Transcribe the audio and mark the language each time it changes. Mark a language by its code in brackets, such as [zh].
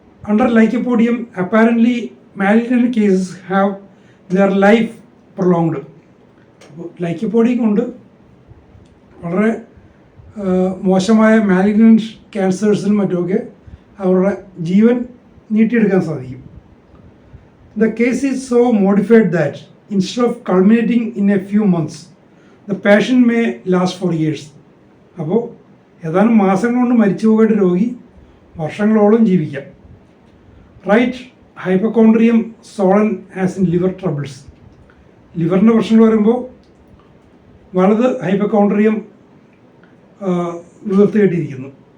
[en] Under lycopodium apparently malignant cases have their life prolonged. [ml] അപ്പോൾ lycopodium കൊണ്ട് വളരെ മോശമായ മാലിഗ്നന്റ് ക്യാൻസേഴ്സിനും മറ്റുമൊക്കെ അവരുടെ ജീവൻ നീട്ടിയെടുക്കാൻ സാധിക്കും. [en] The case is so modified that instead of culminating in a few months, the patient may last for years. [ml] അപ്പോൾ ഏതാനും മാസങ്ങൾ കൊണ്ട് മരിച്ചു പോകേണ്ട രോഗി വർഷങ്ങളോളം ജീവിക്കാം. [en] Right hypochondrium swollen as in liver troubles. [ml] ലിവറിൻ്റെ പ്രശ്നങ്ങൾ വരുമ്പോൾ വലത് ഹൈപ്പോകോൺഡ്രിയം വീർത്ത് കെട്ടിയിരിക്കുന്നു.